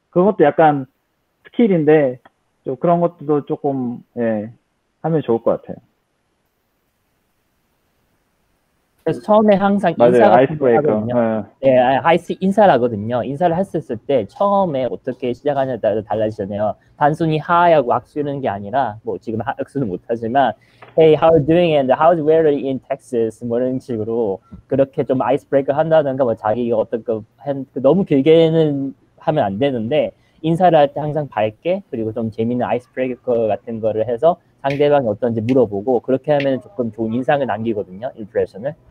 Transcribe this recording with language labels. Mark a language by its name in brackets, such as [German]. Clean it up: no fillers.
[Korean] 그것도 약간 스킬인데 좀 그런 것도 조금 하면 좋을 것 같아요. 그래서 처음에 항상 맞아요. 인사 같은 걸 아이스브레이커. 하거든요. 네, 인사를 하거든요. 인사를 했었을 때 처음에 어떻게 시작하냐에 따라 달라지잖아요. 단순히 하이하고 악수는 게 아니라 뭐 지금 악수는 못하지만 [English] Hey, how are you doing and how's weather in Texas? [Korean] 뭐 이런 식으로 그렇게 좀 아이스브레이커 한다든가 뭐 자기가 어떤 거 너무 길게는 하면 안 되는데 인사를 할 때 항상 밝게 그리고 좀 재밌는 아이스브레이커 같은 거를 해서 상대방이 어떤지 물어보고 그렇게 하면 조금 좋은 인상을 남기거든요. 임프레션을.